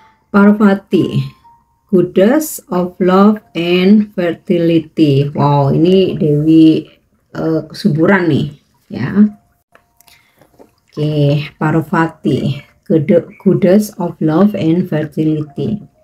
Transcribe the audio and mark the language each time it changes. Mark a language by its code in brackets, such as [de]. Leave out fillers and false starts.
[en] Parvati, Goddess of Love and Fertility. [id] Wow, ini Dewi kesuburan nih ya. [en] Oke, Parvati, Goddess of Love and Fertility.